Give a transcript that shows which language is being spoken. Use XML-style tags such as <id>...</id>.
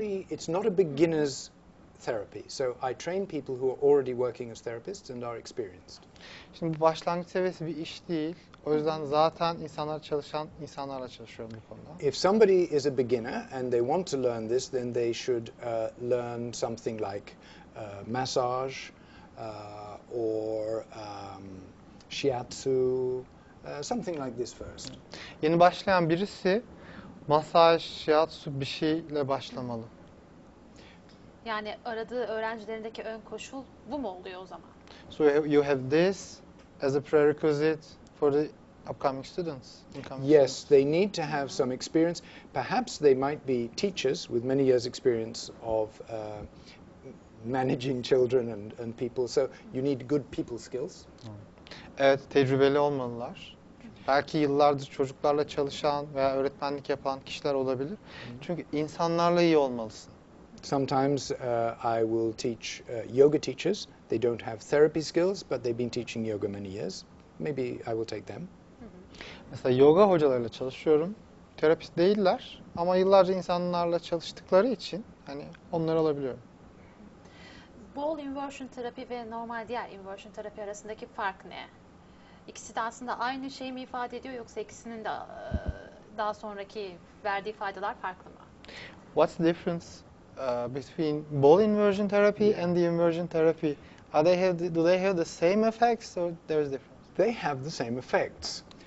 <en>It's not a beginner's therapy. So I train people who are already working as therapists and are experienced.</en> <tr>Şimdi bu başlangıç seviyesi bir iş değil. O yüzden zaten çalışan insanlarla çalışıyorum bu konuda.</tr> <en>If somebody is a beginner and they want to learn this, then they should learn something like massage or shiatsu, something like this first.</en> <tr>Yeni başlayan birisi masaj, shiatsu bir şeyle başlamalı. Yani aradığı öğrencilerindeki ön koşul bu mu oluyor o zaman?</tr> <en>So you have this as a prerequisite for the upcoming students. Yes, they need to have some experience. Perhaps they might be teachers with many years' experience of managing children and people. So you need good people skills.</en> <tr>Evet, tecrübeli olmalılar. Belki yıllardır çocuklarla çalışan veya öğretmenlik yapan kişiler olabilir. Çünkü insanlarla iyi olmalısın.</tr> <en>Sometimes I will teach yoga teachers. They don't have therapy skills, but they've been teaching yoga many years. Maybe I will take them.</en> <tr>Mesela yoga hocalarıyla çalışıyorum. Terapist değiller ama yıllarca insanlarla çalıştıkları için hani onları alabiliyorum. Bol inversion terapi ve normal diğer inversion terapi arasındaki fark ne? İkisi de aslında aynı şeyi mi ifade ediyor yoksa ikisinin de daha sonraki verdiği faydalar farklı mı?</tr> <en>What's the difference between ball inversion therapy and the inversion therapy? Do they have the same effects or there's difference? They have the same effects.</en>